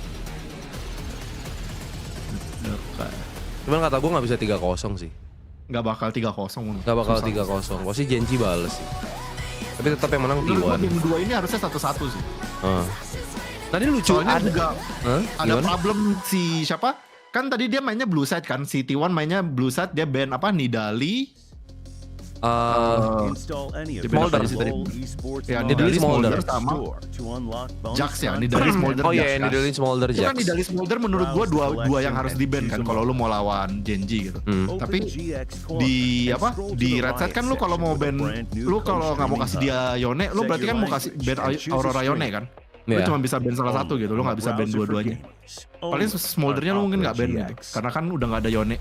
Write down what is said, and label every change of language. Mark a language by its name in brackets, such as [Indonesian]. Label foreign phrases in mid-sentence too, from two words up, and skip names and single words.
[Indonesian] Cuman kata gue gak bisa 3-0 sih. Gak bakal 3-0. Gak bakal 3-0. Pasti Genji bales sih. Tapi tetap yang menang T1. Game 2 ini harusnya 1-1 sih. Tadi lucu soalnya ada problem si siapa? Kan tadi dia mainnya [English] blue side [Indonesian] kan. Si T1 mainnya [English] blue side, [Indonesian] dia ban Nidali. Smolder sih tadi. Ya, Nidali Smolder sama Jax ya, Nidali Smolder. Oh iya, Nidali Smolder Jax. Itu kan Nidali Smolder menurut gua dua yang harus di ban kan kalau lu mau lawan Genji gitu. Tapi di [English] red side [Indonesian] kan lu kalau mau ban, lu kalau nggak mau kasih dia Yone, lu berarti kan mau kasih ban Aurora Yone kan. Lu cuma bisa ban salah satu gitu, lu nggak bisa ban dua-duanya. Paling Smoldernya lu mungkin nggak ban gitu, karena kan udah nggak ada Yone.